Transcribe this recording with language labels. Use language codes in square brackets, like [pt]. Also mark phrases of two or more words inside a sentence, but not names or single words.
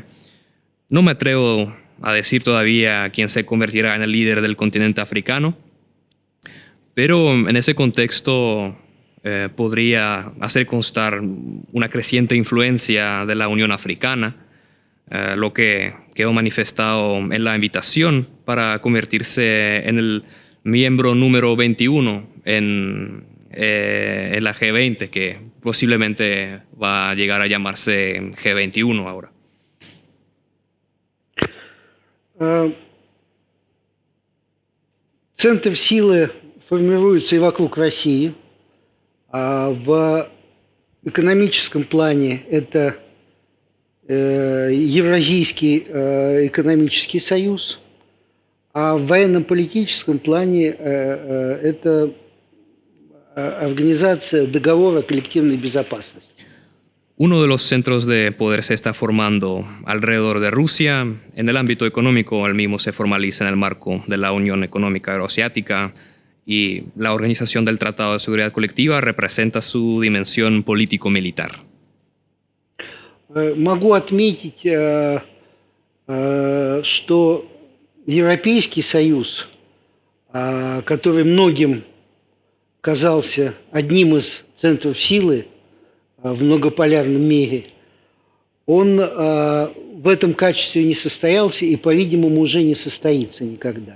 [es] No me atrevo a decir todavía quién se convertirá en el líder del continente africano, pero en ese contexto podría hacer constar una creciente influencia de la Unión Africana, lo que quedó manifestado en la invitación para convertirse en el miembro número 21 en la G20, que posiblemente va a llegar a llamarse G21 ahora. [ru] Центр силы формируется и вокруг России. В экономическом плане это Евразийский экономический союз, а в военно-политическом плане это Организация договора коллективной безопасности. [es] Uno de los centros de poder se está formando alrededor de Rusia. En el ámbito económico, el mismo se formaliza en el marco de la Unión Económica Euroasiática, y la Organización del Tratado de Seguridad Colectiva representa su dimensión político-militar. [ru] Могу отметить, что Европейский Союз, который многим казался одним из центров силы в многополярном мире, он в этом качестве не состоялся и, по-видимому, уже не состоится никогда.